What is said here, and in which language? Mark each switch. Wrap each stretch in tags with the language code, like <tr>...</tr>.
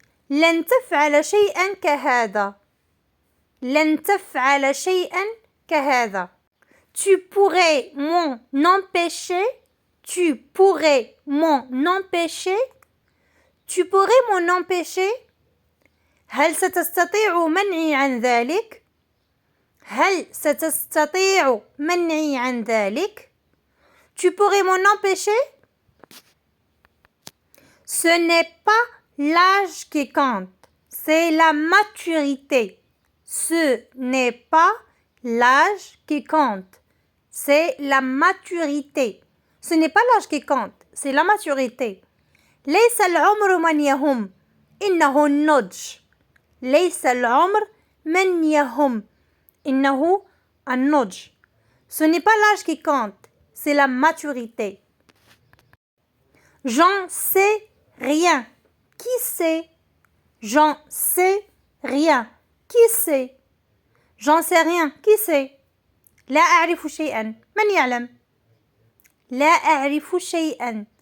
<ar>لن تفعل شيئا كهذا. لن تفعل شيئا كهذا.</ar> <fr>Tu pourrais m'en empêcher. Tu pourrais m'en empêcher. Tu pourrais m'en empêcher.</fr> <ar>هل ستستطيع منعي عن ذلك؟ هل ستستطيع منعي عن ذلك؟</ar> <fr>Tu pourrais m'en empêcher? Ce n'est pas l'âge qui compte, c'est la maturité. Ce n'est pas l'âge qui compte, c'est la maturité. Ce n'est pas l'âge qui compte, c'est la maturité.</fr> <ar>ليس العمر من يهم إنه النضج. ليس العمر من يهم إنه النضج.</ar> <fr>Ce n'est pas l'âge qui compte, c'est la maturité. J'en sais rien. Qui sait? J'en sais rien. Qui sait? J'en sais rien. Qui sait?</fr> <ar>لا أعرف شيئا. من يعلم؟ لا أعرف شيئا.</ar>